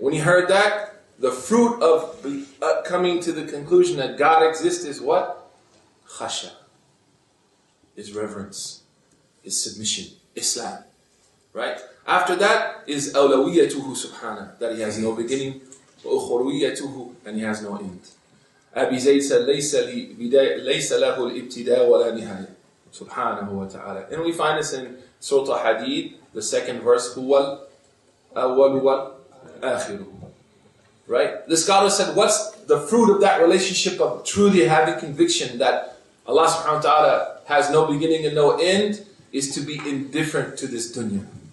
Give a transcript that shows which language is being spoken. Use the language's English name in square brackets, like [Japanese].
[English] When he heard that, the fruit of coming to the conclusion that God exists is what? Khasha. Is reverence. Is submission. Islam. Right? After that is awlawiyatuhu subhanahu, that He has no beginning. [Arabic] وأخرويته, [English] and He has no end. [Arabic] Abi Zayd [English] said, [Arabic] ليس له الابتداء ولا نهاية. Subhanahu wa ta'ala. [English] And we find this in Surah Ahadeeth, the second verse, [Arabic] هو الأول والآخر. [English] Right? The scholar said, what's the fruit of that relationship of truly having conviction that Allah subhanahu wa ta'ala has no beginning and no end, is to be indifferent to this dunya.